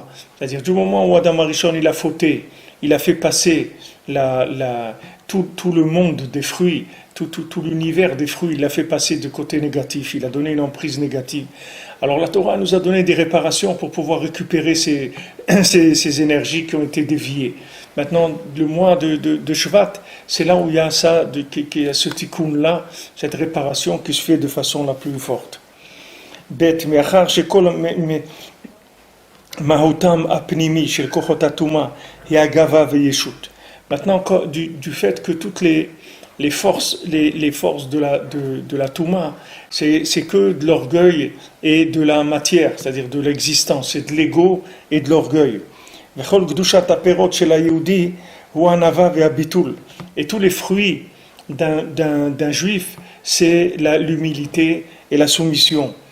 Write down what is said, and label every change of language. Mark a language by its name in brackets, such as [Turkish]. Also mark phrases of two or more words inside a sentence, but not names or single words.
[French] C'est-à-dire, du moment où Adam Harishon il a fauté, il a fait passer tout le monde des fruits, tout l'univers des fruits, il l'a fait passer de côté négatif, il a donné une emprise négative. Alors la Torah nous a donné des réparations pour pouvoir récupérer ces énergies qui ont été déviées. Maintenant, le mois de Shvat, c'est là où il y a qu'il y a ce tikkun-là, cette réparation qui se fait de façon la plus forte. [Hebrew] בית מאחר שכל מהותם הפנימי של כוחות הטומאה גאווה וישות. [French] Maintenant, du fait que toutes les forces de la Touma, c'est que de l'orgueil et de la matière, c'est-à-dire de l'existence, c'est de l'ego et de l'orgueil. Et tous les fruits d'un juif, c'est l'humilité et la soumission.